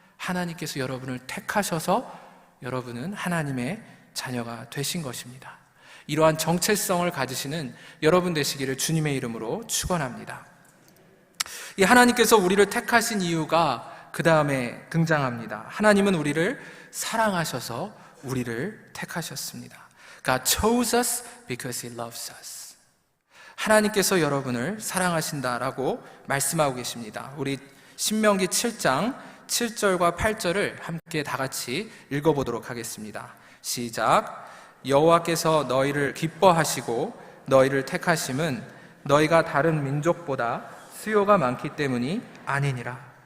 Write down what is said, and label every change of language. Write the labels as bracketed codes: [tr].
[ko] 하나님께서 여러분을 택하셔서 여러분은 하나님의 자녀가 되신 것입니다. 이러한 정체성을 가지시는 여러분 되시기를 주님의 이름으로 축원합니다. 이 하나님께서 우리를 택하신 이유가 그 다음에 등장합니다. 하나님은 우리를 사랑하셔서 우리를 택하셨습니다. [en] God chose us because He loves us. [ko] 하나님께서 여러분을 사랑하신다라고 말씀하고 계십니다. 우리 신명기 7장 7절과 8절을 함께 다 같이 읽어보도록 하겠습니다. 시작. 여호와께서 너희를 기뻐하시고 너희를 택하심은 너희가 다른 민족보다 수요가 많기 때문이 아니니라.